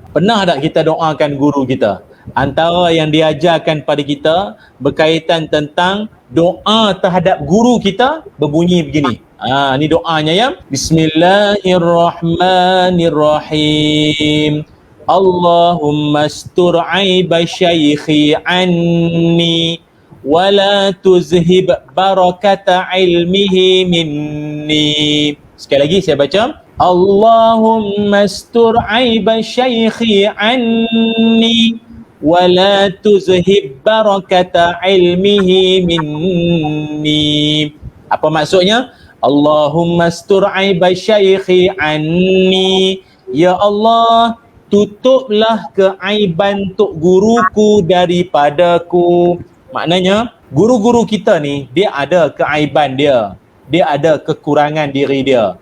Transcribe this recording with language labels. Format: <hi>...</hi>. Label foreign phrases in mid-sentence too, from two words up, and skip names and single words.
<ms>Pernah tak kita doakan guru kita? Antara yang diajarkan pada kita berkaitan tentang doa terhadap guru kita berbunyi begini. Ni doanya ya.</ms> <ar>بسم الله الرحمن الرحيم. اللهم استر عيب شيخي عني ولا تذهب بركة علمه مني.</ar> <ms>Sekali lagi saya baca.</ms> <ar>اللهم استر عيب شيخي عني ولا تذهب بركة علمه مني.</ar> <ms>Apa maksudnya?</ms> <ar>اللهم استر عيب شيخي عني.</ar> <ms>Ya Allah, tutuplah keaiban tok guruku daripadaku. Maknanya guru-guru kita ni dia ada keaiban dia, dia ada kekurangan diri dia.</ms>